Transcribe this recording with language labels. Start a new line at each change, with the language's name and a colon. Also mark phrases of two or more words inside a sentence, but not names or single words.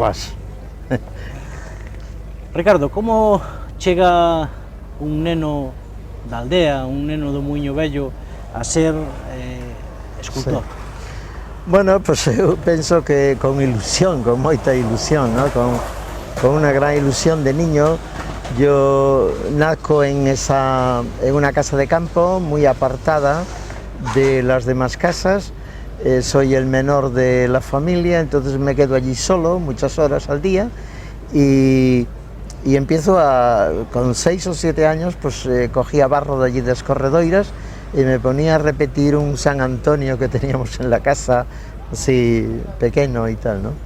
Galician: Boas. Ricardo, como chega un neno da aldea, un neno do Muiño Vello a ser escultor? Sí. Bueno, pues eu penso que con ilusión, con moita ilusión,
Spanish: ¿no? con una gran ilusión de niño. Yo nazco en una casa de campo muy apartada de las demás casas. Soy el menor de la familia, entonces me quedo allí solo muchas horas al día y empiezo con 6 o 7 años, pues cogía barro de allí de Escorredoiras y me ponía a repetir un San Antonio que teníamos en la casa, así pequeño y tal, ¿no?